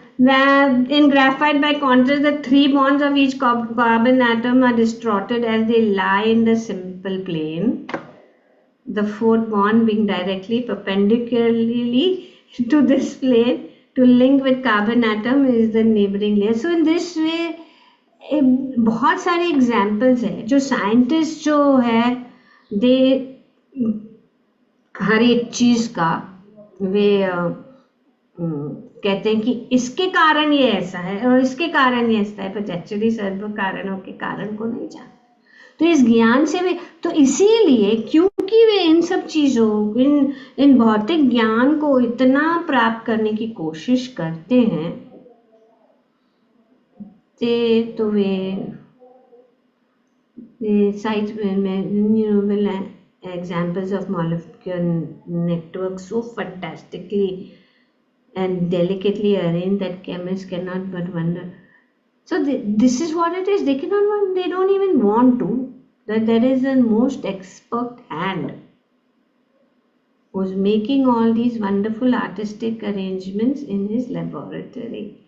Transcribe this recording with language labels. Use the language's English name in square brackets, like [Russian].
[English] In graphite, by contrast, the 3 bonds of each carbon atom are distorted as they lie in the simple plane, the 4th bond being directly perpendicularly to this plane to link with carbon atom is the neighboring layer. So in this way [Hindi] बहुत सारे examples हैं जो scientist जो है दे हर एक चीज का वे कहते हैं कि इसके कारण ये ऐसा है और इसके कारण ये ऐसा है, पर एक्चुअली सर्व कारणों के कारण को नहीं जानते। तो इस ज्ञान से वे, तो इसीलिए क्योंकि वे इन सब चीजों, इन भौतिक ज्ञान को इतना प्राप्त करने की कोशिश करते हैं, तो वे साइट में [English] examples of molecular networks so fantastically and delicately arranged that chemists cannot but wonder. So this is what it is. They cannot want, they don't even want to, that there is a most expert hand who's making all these wonderful artistic arrangements in his laboratory.